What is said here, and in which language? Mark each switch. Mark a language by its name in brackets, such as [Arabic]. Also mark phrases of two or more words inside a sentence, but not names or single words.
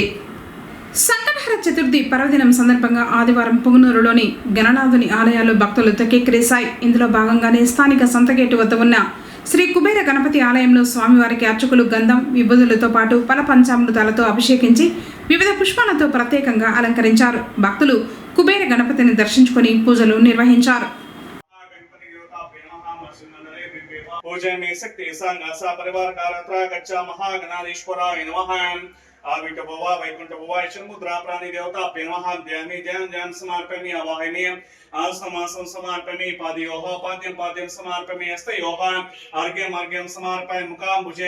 [Telugu] సంకటహర చతుర్థి పర్వదినం సందర్భంగా ఆదివారం పొంగనూరులోని గణనాథుని ఆలయాల్లో భక్తులు తెక్కెక్కిరేశాయి. ఇందులో భాగంగానే స్థానిక సంతగేటు వద్ద ఉన్న శ్రీ కుబేర గణపతి ఆలయంలో స్వామివారికి అర్చకులు గంధం, విభూతులతో పాటు పల పంచామృతాలతో అభిషేకించి వివిధ పుష్పాలతో ప్రత్యేకంగా అలంకరించారు. భక్తులు కుబేర గణపతిని దర్శించుకొని పూజలు నిర్వహించారు. [Sanskrit] पूजने शक्ति संगासा परिवार कारत्रा गच्चा महागणाधीश्वराय नमः आविट भवा वैकुंठ भवा मुद्रा प्राणी देवता नमः ध्यानि ध्यान समर्पयामि आवाहयामि आसमासं समर्पयामि पादयोः पाद्यं समर्पयामि हस्तयोः अर्घ्यं समर्पयामि मुखाम्बुजे